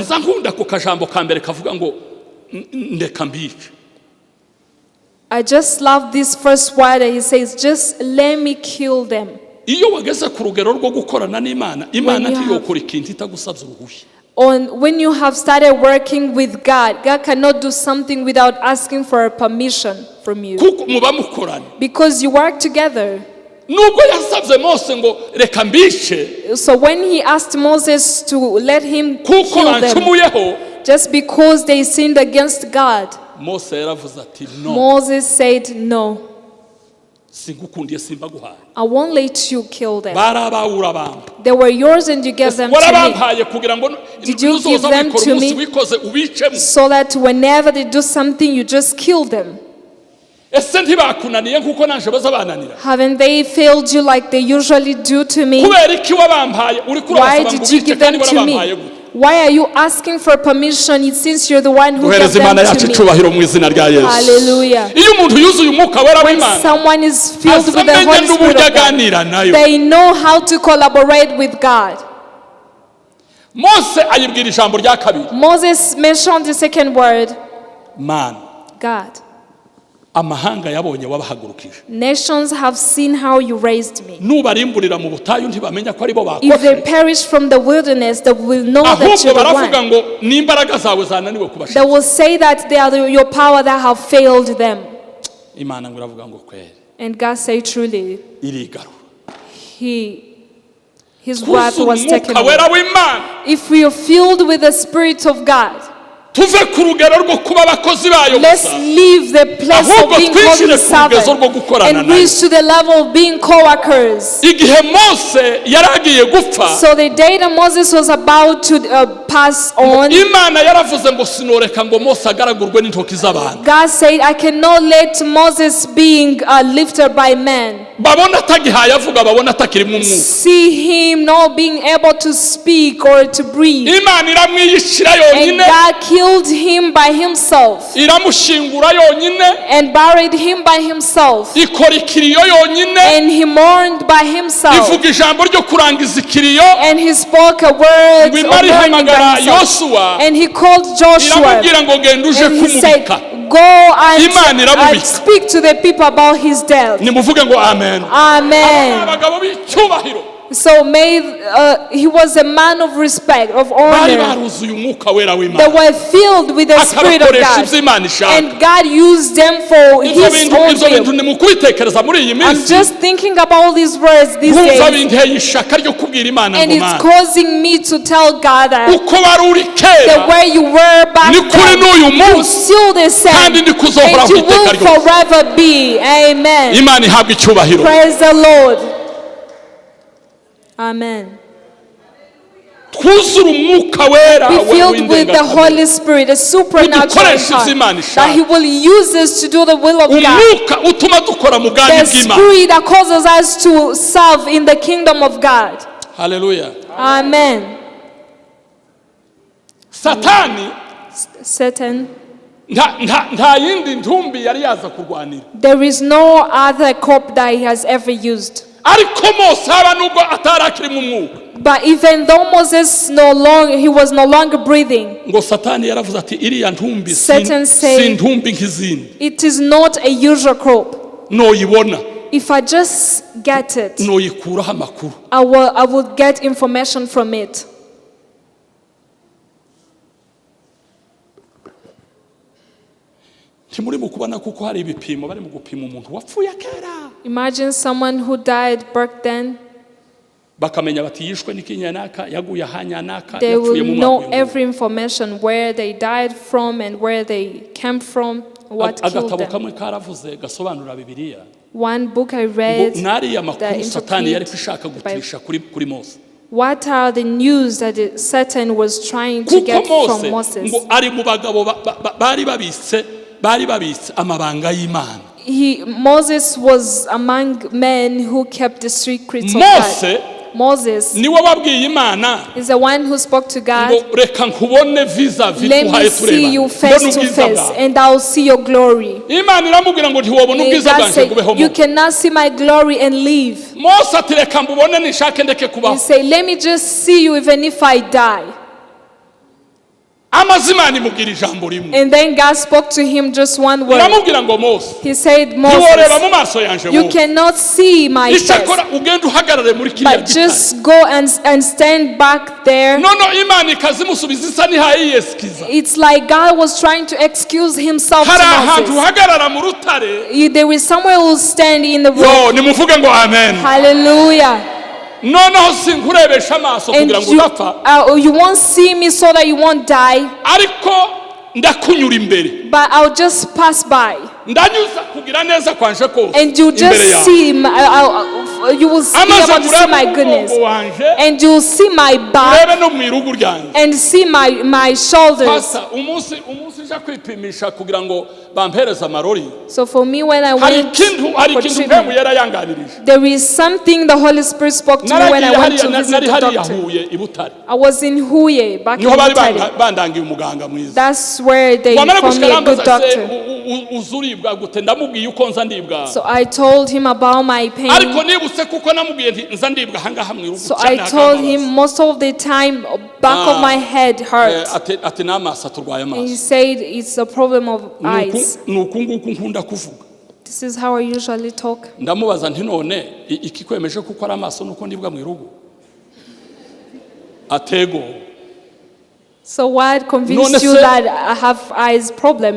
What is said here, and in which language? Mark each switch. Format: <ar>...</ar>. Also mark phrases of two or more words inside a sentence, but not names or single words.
<rn>ariko nkunda ko kajambo ka mbere kavuga ngo ndeka mbice.</rn> <en>I just love this first word that he says, just let me kill them.</en> <rn>iyo wageze ku rugero rwo gukorana n'Imana, Imana ntiyokora ikintu itagusabye uruhushya.</rn> <en>When you have started working with God, God cannot do something without asking for a permission from you.</en> <rn>kuko muba mukorana.</rn> <en>Because you work together.</en> <rn>nubwo yasabye Mose ngo reka mbice</rn> <en>So when he asked Moses to let him</en> <rn>kuko</rn> <en>kill them,</en> <rn>bancumuyeho,</rn> <en>just because they sinned against God,</en> <rn>Mose yaravuze ati no,</rn> <en>Moses said, no,</en> <rn>singukundiye simbaguhaye.</rn> <en>I won't let you kill them.</en> <rn>barabawura abantu</rn> <en>They were yours and you gave them to me.</en> <rn>warabampaye kugira ngo</rn> <en>Did you give</en> <rn>nuzoza</rn> <en>them</en> <rn>wikora</rn> <en>to</en> <rn>umunsi</rn> <en>me?</en> <rn>wikoze ubicemo.</rn> <en>So that whenever they do something, you just kill them.</en> <rn>ese ntibakunaniye nkuko nanje baza bananira?</rn> <en>Haven't they failed you like they usually do to me?</en> <rn>kubera iki wabampaye uri</rn> <en>Why</en> <rn>kurabasaba ngo</rn> <en>did you</en> <rn>ubice</rn> <en>give</en> <rn>kandi</rn> <en>them to</en> <rn>warabampaye</rn> <en>me?</en> <rn>gute?</rn> <en>Why are you asking for permission since you're the one who gave</en> <rn>duhereze</rn> <en>them</en> <rn>Imana yacu</rn> <en>to me?</en> <rn>icubahiro mu izina rya Yesu.</rn> <en>Hallelujah.</en> <rn>iyo umuntu yuzuye umwuka wera</rn> <en>When</en> <rn>w'Imana</rn> <en>someone is filled with the</en> <rn>asamenya</rn> <en>Holy Spirit</en> <rn>n'uburyo</rn> <en>of God,</en> <rn>aganira nayo.</rn> <en>they know how to collaborate with God.</en> <rn>Mose ayibwira ijambo rya kabiri</rn> <en>Moses mentioned the second word, man. God.</en> <rn>amahanga yabonye wabahagurukije.</rn> <en>Nations have seen how you raised me.</en> <rn>Nubarimburira mu butayu ntibamenya ko aribo</rn> <en>If they</en> <rn>bakoshe.</rn> <en>perish from the wilderness, they will know that</en> <rn>Ahubwo</rn> <en>you're the</en> <rn>baravuga</rn> <en>one.</en> <rn>ngo n'imbaraga zawe zananiwe</rn> <en>They</en> <rn>kubashika.</rn> <en>will say that they are your power that have failed them.</en> <rn>Imana ngo iravuga ngo kweri</rn> <en>And God said truly,</en> <rn>irigarura.</rn> <en>his wrath was taken</en> <rn>Umwuka</rn> <en>away.</en> <rn>wera w'Imana.</rn> <en>If we are filled with the Spirit of God,</en> <rn>Tuve ku rugero rwo kuba abakozi bayo</rn> <en>let's</en> <rn>gusa.</rn> <en>leave the place of</en> <rn>Ahubwo</rn> <en>being</en> <rn>twinjire</rn> <en>holy</en> <rn>ku rugezo rwo</rn> <en>servant</en> <rn>gukorana</rn> <en>and</en> <rn>nayo.</rn> <en>reach to the level of being co-workers.</en> <rn>Igihe Mose yaragiye gupfa,</rn> <en>So the day that Moses was about to pass on,</en> <rn>Imana yaravuze ngo sinoreka ngo Mose agaragurwe n'intoki z'abantu.</rn> <en>God said, I cannot let Moses being lifted by men.</en> <rn>Babona atagihaye avuga, babona atakirimo umwuka.</rn> <en>See him not being able to speak or to breathe.</en> <rn>Imana iramwiyishira</rn> <en>And</en> <rn>yonyine,</rn> <en>God killed him by himself</en> <rn>iramushingura yonyine,</rn> <en>and buried him by himself.</en> <rn>ikora ikiriyo yonyine,</rn> <en>And he mourned by himself.</en> <rn>ivuga ijambo ryo kurangiza ikiriyo,</rn> <en>And he spoke a word</en> <rn>ngo</rn> <en>of</en> <rn>Imana</rn> <en>mourning by</en> <rn>ihamagara</rn> <en>himself.</en> <rn>Yosuwa,</rn> <en>And he called Joshua.</en> <rn>iramubwira ngo genda uje</rn> <en>And he said,</en> <rn>kumubika.</rn> <en>go</en> <rn>Imana</rn> <en>and</en> <rn>iramubika.</rn> <en>speak to the people about his death.</en> <rn>Nimuvuge ngo amen.</rn> <en>Amen.</en> <rn>Abagabo b'icyubahiro</rn> <en>So he was a man of respect, of</en> <rn>bari</rn> <en>honor.</en> <rn>baruzuye umwuka wera</rn> <en>They</en> <rn>w'Imana,</rn> <en>were filled with the Spirit of</en> <rn>akabakoresha</rn> <en>God.</en> <rn>ibyo Imana ishaka.</rn> <en>And God used them for</en> <rn>Ibyo</rn> <en>his</en> <rn>bintu</rn> <en>own</en> <rn>ibyo bintu</rn> <en>will.</en> <rn>ni mu kubitekereza muri iyi</rn> <en>I'm</en> <rn>minsi,</rn> <en>just thinking about all these words these</en> <rn>wumva</rn> <en>days.</en> <rn>binteye ishaka ryo kubwira Imana</rn> <en>And</en> <rn>ngo</rn> <en>it's</en> <rn>Mana,</rn> <en>causing me to tell God that</en> <rn>uko wari uri</rn> <en>the</en> <rn>kera</rn> <en>way you were back</en> <rn>ni kuri</rn> <en>then,</en> <rn>n'uyu</rn> <en>you</en> <rn>munsi,</rn> <en>still the same.</en> <rn>kandi ndi kuzohora</rn> <en>And you</en> <rn>ku iteka</rn> <en>will</en> <rn>ryose.</rn> <en>forever be. Amen.</en> <rn>Imana ihabwa icyubahiro.</rn> <en>Praise the Lord.</en> <rn>Amen. Twuzure umwuka wera</rn> <en>Be filled with the</en> <rn>w'indengakamere.</rn> <en>Holy Spirit, a supernatural</en> <rn>Udukoreshe ibyo Imana</rn> <en>power,</en> <rn>ishaka.</rn> <en>that He will use us to do the will of God.</en> <rn>Umwuka utuma dukora mu bwami</rn> <en>The</en> <rn>bw'Imana.</rn> <en>Spirit that causes us to serve in the kingdom of God.</en> <rn>Haleluya.</rn> <en>Amen.</en> <rn>Satani</rn> <en>Satan,</en> <rn>nta yindi ntumbi yari yaza kurwanira,</rn> <en>there is no other cope that he has ever used.</en> <rn>ariko Mose haba nubwo atarakiri mu mwuka,</rn> <en>But even though Moses he was no longer breathing,</en> <rn>ngo Satani yaravuze ati iriya ntumbi</rn> <en>Satan said,</en> <rn>si ntumbi nk'izindi,</rn> <en>it is not a usual crop.</en> <rn>noyibona</rn> <en>If I just get it,</en> <rn>noyikuraho amakuru.</rn> <en>I will get information from it.</en> <rn>Ntimuri mu kubona kuko hari ibipimo bari mu gupima umuntu wapfuye kera,</rn> <en>Imagine someone who died back then.</en> <rn>bakamenya bati yishwe n'ikinyanaka, yaguye ahanyanaka,</rn> <en>They</en> <rn>yapfuye</rn> <en>will</en> <rn>mu</rn> <en>know</en> <rn>mwaka.</rn> <en>every information, where they died from and where they came from, what killed</en> <rn>Agatabo</rn> <en>them.</en> <rn>kamwe karavuze gasobanura Bibiliya,</rn> <en>One book I</en> <rn>ngo</rn> <en>read,</en> <rn>nariya makuru</rn> <en>the</en> <rn>Satani yari</rn> <en>interpret</en> <rn>ishaka</rn> <en>by-</en> <rn>gutisha kuri Mose.</rn> <en>what are the news that Satan was trying to</en> <rn>Kuko</rn> <en>get from</en> <rn>Mose</rn> <en>Moses?</en> <rn>ngo ari mu bagabo bari babitse amabanga y'Imana.</rn> <en>Moses was among men who kept the secrets of</en> <rn>Mose</rn> <en>God. Moses</en> <rn>niwe wabwiye Imana</rn> <en>is the one who spoke to God.</en> <rn>ngo reka nkubone</rn> <fr>vis-a-vis</fr> <en>Let me</en> <rn>tuhaye</rn> <en>see you</en> <rn>tureba,</rn> <en>face</en> <rn>mbone</rn> <en>to</en> <rn>ubwiza</rn> <en>face,</en> <rn>bwawe.</rn> <en>and I'll see your glory.</en> <rn>Imana iramubwira ngo ntiwobona</rn> <en>And</en> <rn>ubwiza</rn> <en>God</en> <rn>bwanjye</rn> <en>said,</en> <rn>ngubeho</rn> <en>you</en> <rn>mo.</rn> <en>cannot see my glory and live.</en> <rn>Mose ati reka mbubone nishake ndeke</rn> <en>He</en> <rn>kubaho.</rn> <en>said, let me just see you even if I die.</en> <rn>Amaze Imana imubwira ijambo rimwe,</rn> <en>And then God spoke to him just one word.</en> <rn>iramubwira ngo Mose</rn> <en>He said,</en> <rn>ntiworeba mu</rn> <en>Moses,</en> <rn>maso yanje</rn> <en>you</en> <rn>Mose,</rn> <en>cannot see my face,</en> <rn>icyakora ugenda uhagarare muri kiriya</rn> <en>but</en> <rn>gitare.</rn> <en>just go and stand back there.</en> <rn>Nono Imana ikazimusubiza isa nihaye yiyesikiza.</rn> <en>It's like God was trying to excuse himself</en> <rn>Hari</rn> <en>to</en> <rn>ahantu</rn> <en>Moses.</en> <rn>uhagarara mu rutare.</rn> <en>There is somewhere who will stand in the room.</en> <rn>Yo nimuvuge ngo amen.</rn> <en>Hallelujah.</en> <rn>Noneho sinkurebesha amaso</rn> <en>And</en> <rn>kugira ngo udapfa,</rn> <en>you won't see me so that you won't die,</en> <rn>ariko ndakunyura imbere,</rn> <en>but I'll just pass by.</en> <rn>ndanyuza kugira neza kwanje kose</rn> <en>And you</en> <rn>imbere</rn> <en>just</en> <rn>yawe.</rn> <en>see, you will be</en> <rn>Amaze</rn> <en>able to see my</en> <rn>kureba</rn> <en>goodness.</en> <rn>umugongo wanje,</rn> <en>And you'll see my back</en> <rn>urebe no mu irugu ryanjye.</rn> <en>and see my shoulders.</en> <rn>Pasa umunsi ija kwipimisha kugira ngo bampereze amarori,</rn> <en>So for me, when I</en> <rn>hari</rn> <en>went</en> <rn>ikintu</rn> <en>for</en> <rn>mpemu</rn> <en>treatment,</en> <rn>yera yanganirije.</rn> <en>there is something the Holy Spirit spoke to me when I went to visit</en> <rn>nari</rn> <en>the</en> <rn>hariya</rn> <en>doctor.</en> <rn>Huye i Butare,</rn> <en>I was in Huye, back in</en> <rn>niho bari</rn> <en>Italy.</en> <rn>bandangiye umuganga mwiza.</rn> <en>That's where they</en> <rn>Wamara</rn> <en>found me</en> <rn>gushika</rn> <en>a good</en> <rn>arambaza se</rn> <en>doctor.</en> <rn>uzuribwa gute, ndamubwiye uko nza ndibwa.</rn> <en>So I told him about my pain.</en> <rn>Ariko nibutse kuko namubwiye nti nza ndibwa ahangaha mu irugu</rn> <en>So</en> <rn>cyane</rn> <en>I told</en> <rn>hakambabaza.</rn> <en>him most of the time, back of my head hurt.</en> <rn>ati n'amaso turwaye</rn> <en>And he</en> <rn>amaso.</rn> <en>said it's a problem of eyes.</en> <rn>Nuku nguku nkunda kuvuga.</rn> <en>This is how I usually talk.</en> <rn>ndamubaza nti none ikikwemeje kuko ari amaso nuko ndibwa mu irugu atego.</rn> <en>So what convinced you that I have eyes problem?</en>